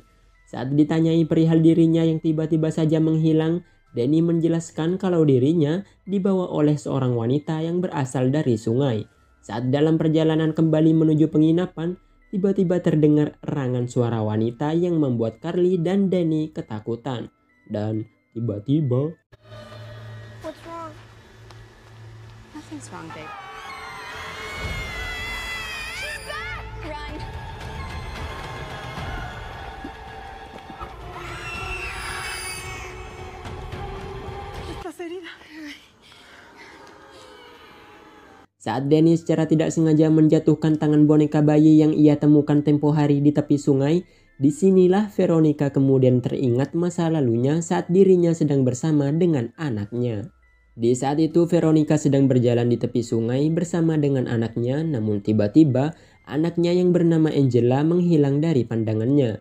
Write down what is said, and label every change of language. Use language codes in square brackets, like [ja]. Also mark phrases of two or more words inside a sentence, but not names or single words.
[id] Saat ditanyai perihal dirinya yang tiba-tiba saja menghilang, Danny menjelaskan kalau dirinya dibawa oleh seorang wanita yang berasal dari sungai. Saat dalam perjalanan kembali menuju penginapan, tiba-tiba terdengar erangan suara wanita yang membuat Carly dan Danny ketakutan. Dan tiba-tiba [en] What's wrong? Nothing's wrong, babe. She's back! Run! [es] ¿Estás herida? [id] saat Danny secara tidak sengaja menjatuhkan tangan boneka bayi yang ia temukan tempo hari di tepi sungai, disinilah Veronica kemudian teringat masa lalunya saat dirinya sedang bersama dengan anaknya. Di saat itu Veronica sedang berjalan di tepi sungai bersama dengan anaknya, namun tiba-tiba anaknya yang bernama Angela menghilang dari pandangannya.